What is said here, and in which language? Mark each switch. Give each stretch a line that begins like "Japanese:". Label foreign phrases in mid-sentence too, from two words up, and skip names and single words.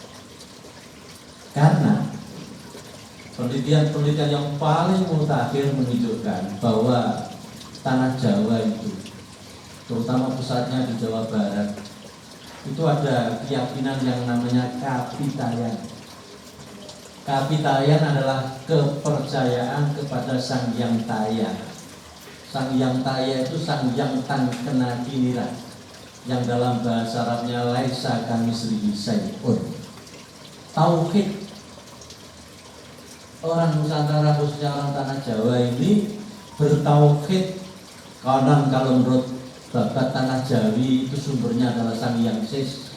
Indonesian: Karena penelitian yang paling mutakhir menunjukkan bahwa tanah Jawa itu, terutama pusatnya di Jawa Barat, itu ada keyakinan yang namanya kapitayan. Kapitayan adalah kepercayaan kepada Sang Hyang Taya. Sang Hyang Taya itu Sang Hyang
Javanese: Tan Kena Kiniran,
Indonesian: yang dalam bahasa Arabnya
Arabic: ليس كمثله شيء.
Indonesian: Tauhid orang Nusantara, khususnya orang tanah Jawa ini bertauhid. Konon kalau menurut babat tanah Jawi itu sumbernya adalah Sang Hyang Sis.